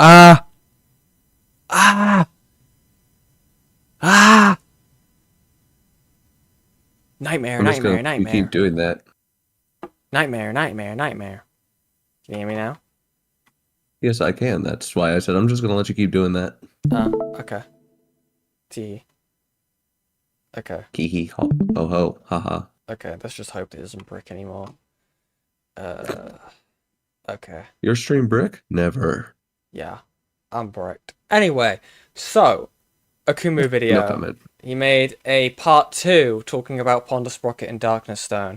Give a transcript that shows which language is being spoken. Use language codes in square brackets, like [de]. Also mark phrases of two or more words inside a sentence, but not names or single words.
[en] Ah! Nightmare, I'm just nightmare, gonna nightmare. keep doing that. Nightmare, nightmare, nightmare. Can you hear me now? Yes, I can. That's why I said I'm just gonna let you keep doing that. Okay. T. Okay. Hee hee ho ho ho haha. Okay, let's just hope it doesn't brick anymore. Okay. Your stream brick? Never. Yeah, I'm bricked. Anyway, so Akumu video. No comment. He made a part 2 talking about Ponder Sprocket and DarknessStone.